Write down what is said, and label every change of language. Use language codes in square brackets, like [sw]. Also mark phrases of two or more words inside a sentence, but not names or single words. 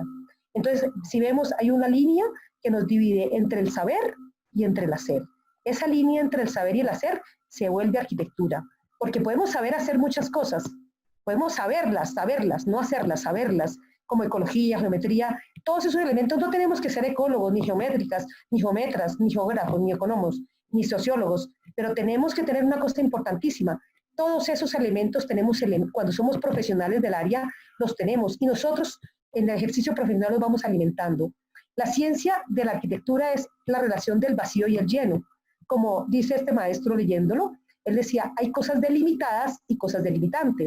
[es] Entonces, si vemos, hay una línea que nos divide entre el saber y entre el hacer. Esa línea entre el saber y el hacer se vuelve arquitectura, porque podemos saber hacer muchas cosas, podemos saberlas, no hacerlas, saberlas, como ecología, geometría, todos esos elementos. No tenemos que ser ecólogos, ni geométricas, ni geometras, ni geógrafos, ni economos. ni sociólogos, pero tenemos que tener una cosa importantísima. Todos esos elementos cuando somos profesionales del área, los tenemos, y nosotros en el ejercicio profesional los vamos alimentando. La ciencia de la arquitectura es la relación del vacío y el lleno. Como dice este maestro leyéndolo, él decía, hay cosas delimitadas y cosas delimitantes.